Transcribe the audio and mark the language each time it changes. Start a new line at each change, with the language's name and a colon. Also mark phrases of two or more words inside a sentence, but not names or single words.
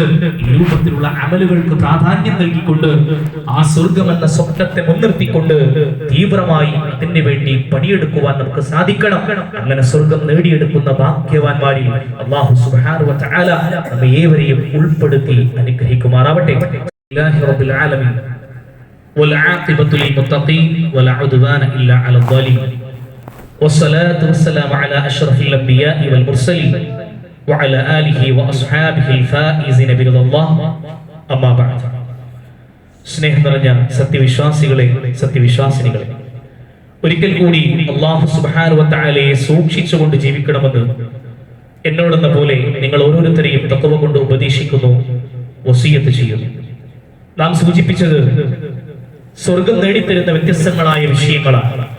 Malayalam: ഈ രൂപത്തിലുള്ള അമലുകൾക്ക് പ്രാധാന്യം നൽകിക്കൊണ്ട് ആ സ്വർഗ്ഗം എന്ന സ്വപ്നത്തെ മുൻനിർത്തിക്കൊണ്ട് തീവ്രമായി അതിനു വേണ്ടി പണിയെടുക്കുവാൻ നമുക്ക് സാധിക്കണം. അങ്ങനെ സ്വർഗ്ഗം നേടിയെടുക്കുന്ന ഭാഗ്യവാന്മാരിൽ
Arabic: الله سبحانه وتعالى
Malayalam: നമ്മെ ഏവരെയും ഉൾപ്പെടുത്തി അനുഗ്രഹിക്കുമാറാവട്ടെ.
Arabic: لله رب العالمين والعاقبة للمتقين ولا عدوان إلا على الظالمين. والصلاة والسلام على أشرف الأنبياء والمرسلين وعلى آله وأصحابه الفائزين برضا الله أما بعد.
Malayalam: സ്നേഹം നിറഞ്ഞ സത്യവിശ്വാസികളെ, സത്യവിശ്വാസിനികളെ, ഒരിക്കൽ കൂടി
Arabic: الله سبحانه وتعالى
Malayalam: സൂക്ഷിച്ചുകൊണ്ട് ജീവിക്കണമെന്ന് എന്നോടെന്ന പോലെ നിങ്ങൾ ഓരോരുത്തരെയും തഖ്വ കൊണ്ട് ഉപദേശിക്കുന്നു, വസിയത്ത് ചെയ്യുന്നു. നാം സൂചിപ്പിച്ചത് സ്വർഗം നേടിത്തരുന്ന വ്യത്യസ്തങ്ങളായ വിഷയങ്ങളാണ്.